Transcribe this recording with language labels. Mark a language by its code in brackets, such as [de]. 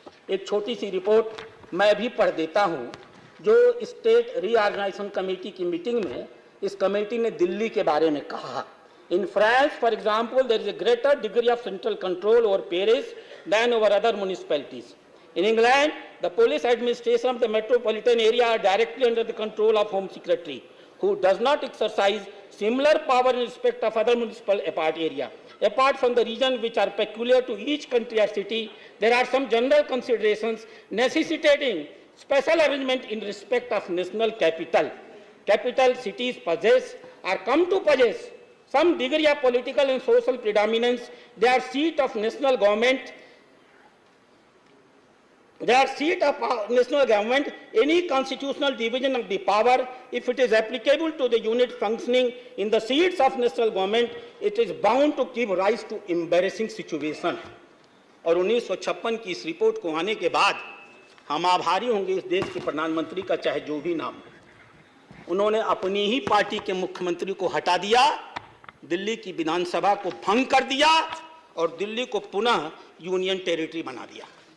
[hi] एक छोटी सी रिपोर्ट मैं भी पढ़ देता हूं, जो स्टेट रीऑर्गेनाइजेशन कमेटी की मीटिंग में इस कमेटी ने दिल्ली के बारे में कहा। [en] In France, for example, there is a greater degree of central control over Paris than over other municipalities. In England, the police administration of the metropolitan area are directly under the control of Home Secretary, who does not exercise similar power in respect of other municipal area. Apart from the regions which are peculiar to each country or city, there are some general considerations necessitating special arrangement in respect of national capital. Capital cities possess or come to possess some degree of political and social predominance. They are seat of national government. They are seat of national government. Any constitutional division of the power, if it is applicable to the unit functioning in the seats of national government, it is bound to give rise to embarrassing situation. [hi] और 1956 की इस report को आने के बाद हम आभारी होंगे इस देश के प्रधानमंत्री का, चाहे जो भी नाम हो। उन्होंने अपनी ही पार्टी के मुख्यमंत्री को हटा दिया, दिल्ली की विधानसभा को भंग कर दिया और दिल्ली को पुनः यूनियन टेरिटरी बना दिया।